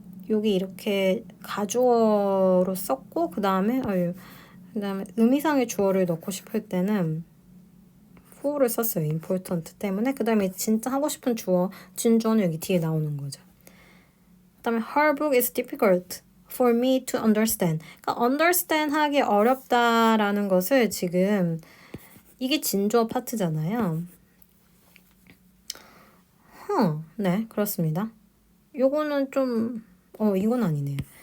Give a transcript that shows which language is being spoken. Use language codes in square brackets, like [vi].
[ko] 여기 이렇게 가주어로 썼고 그 다음에 의미상의 주어를 넣고 싶을 때는 for를 썼어요. important 때문에. 그 다음에 진짜 하고 싶은 주어, 진주어는 여기 뒤에 나오는 거죠. 그 다음에 [en] her book is difficult for me to understand. [ko] 그러니까 understand 하기 어렵다라는 것을 지금 이게 진주어 파트잖아요. 네, 그렇습니다. 요거는 좀 이건 아니네요.